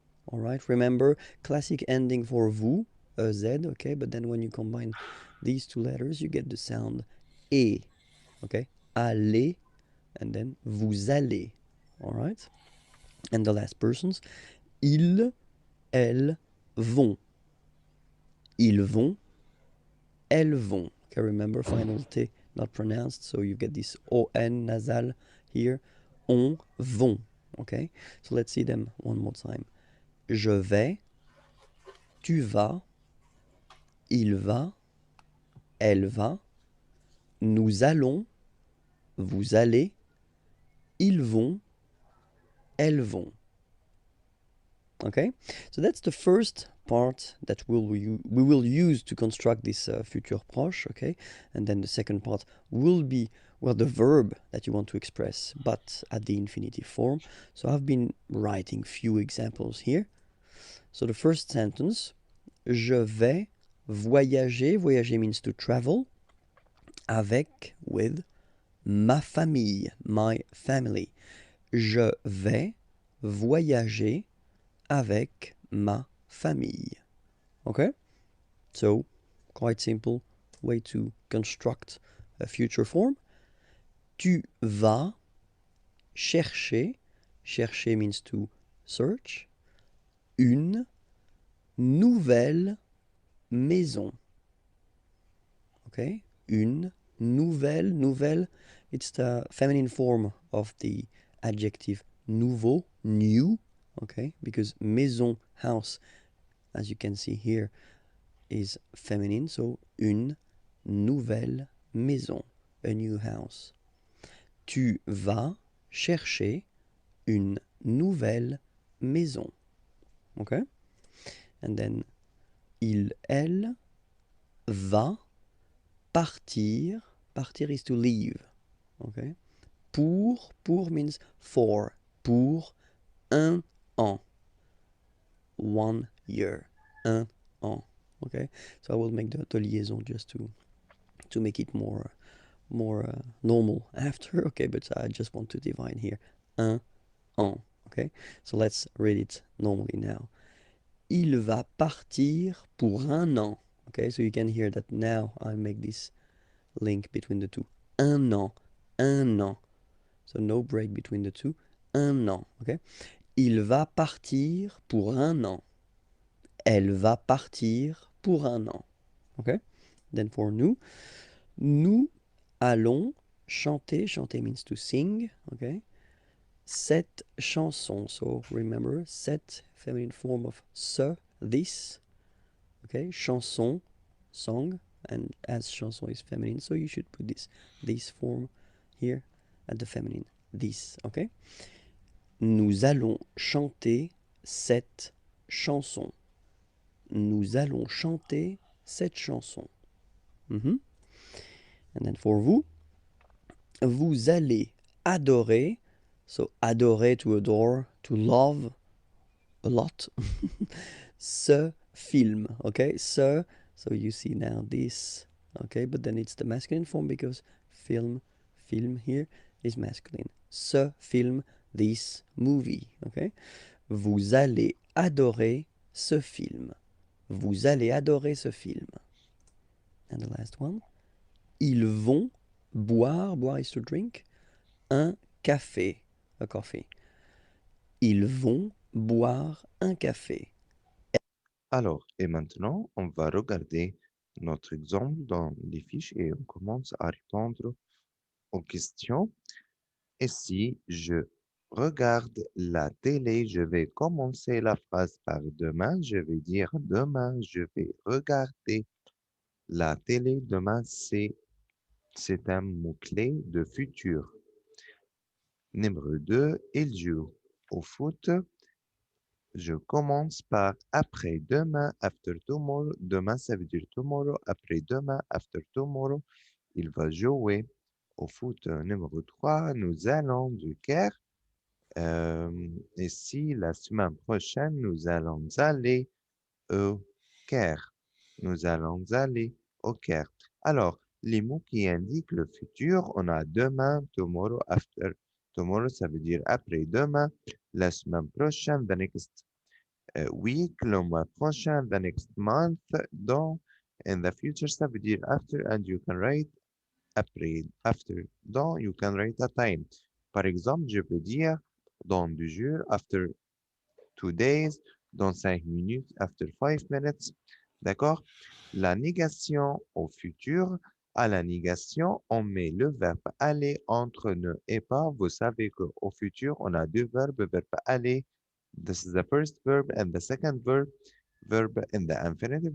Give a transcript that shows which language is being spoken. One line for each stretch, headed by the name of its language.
English: All right, remember classic ending for vous, Z, okay, but then when you combine these two letters, you get the sound E, okay, aller, and then
French: vous allez,
English: all right, and the last persons,
French: ils, elles vont, ils vont, elles vont,
English: okay, remember final T not pronounced, so you get this ON nasal here, on vont, Okay, so let's see them one more time.
French: Je vais, tu vas, il va, elle va, nous allons, vous allez, ils vont, elles vont.
English: Okay, so that's the first part that we will use to construct this future proche. Okay, and then the second part will be, well, the verb that you want to express, but at the infinitive form. So I've been writing few examples here. So the first sentence,
French: je vais voyager.
English: Voyager means to travel. Avec, with,
French: ma famille,
English: my family.
French: Je vais voyager avec ma famille.
English: Okay? So, quite simple way to construct a future form.
French: Tu vas chercher. Chercher
English: means to search.
French: Une nouvelle maison. Okay? Une nouvelle.
English: Nouvelle, it's the feminine form of the adjective nouveau, new. Okay? Because maison, house, as you can see here, is feminine. So,
French: une nouvelle maison.
English: A new house.
French: Tu vas chercher une nouvelle maison. Okay?
English: And then,
French: il, elle, va partir.
English: Partir is to leave. Okay? Pour means for.
French: Pour un an.
English: 1 year.
French: Un an. Okay?
English: So I will make the liaison just to make it more normal after. Okay, but I just want to divide here. Un an. Okay? So let's read it normally now.
French: Il va partir pour un an.
English: Okay, so you can hear that now I make this link between the two. Un an. Un an. So no break between the two.
French: Un an. Okay? Il va partir pour un an. Elle va partir pour un an.
English: Okay? Then for nous.
French: Nous allons chanter.
English: Chanter means to sing. Okay?
French: Cette chanson.
English: So remember, cette feminine form of ce, this. Okay? Chanson, song. And as chanson is feminine, so you should put this form here at the feminine. This. Okay?
French: Nous allons chanter cette chanson. Nous allons chanter cette chanson. Mm-hmm.
English: And then for
French: vous, vous allez adorer.
English: So adorer, to adore, to love a lot.
French: Ce film,
English: okay? Ce, so you see now this, okay? But then it's the masculine form because film here is masculine.
French: Ce film,
English: this movie, okay?
French: Vous allez adorer ce film. Vous allez adorer ce film.
English: And the last one.
French: Ils vont boire,
English: boire is to drink,
French: un café,
English: a coffee.
French: Ils vont boire un café. Alors, et maintenant, on va regarder notre exemple dans les fiches et on commence à répondre aux questions. Et si je regarde la télé, je vais commencer la phrase par demain. Je vais dire demain, je vais regarder la télé. Demain, c'est un mot-clé de futur. Numéro 2, il joue au foot. Je commence par après-demain,
English: after tomorrow.
French: Demain, ça veut dire tomorrow. Après-demain,
English: after tomorrow.
French: Il va jouer au foot. Numéro 3, nous allons du Caire. Et si la semaine prochaine, nous allons aller au Caire. Nous allons aller au Caire. Alors, les mots qui indiquent le futur, on a demain, tomorrow, after. Tomorrow, ça veut dire après-demain. La semaine prochaine,
English: the next week,
French: le mois prochain,
English: the next month,
French: dans,
English: in the future,
French: ça veut dire after,
English: and you can write après, after, dans, you can write a time.
French: Par exemple, je peux dire dans 2 jours,
English: after 2 days,
French: dans 5 minutes,
English: after 5 minutes.
French: D'accord? La négation au futur, À la négation, on met le verbe aller entre ne et pas. Vous savez qu'au futur, on a deux verbes. Verbe aller,
English: this is the first verb, and the second verb in the infinitive.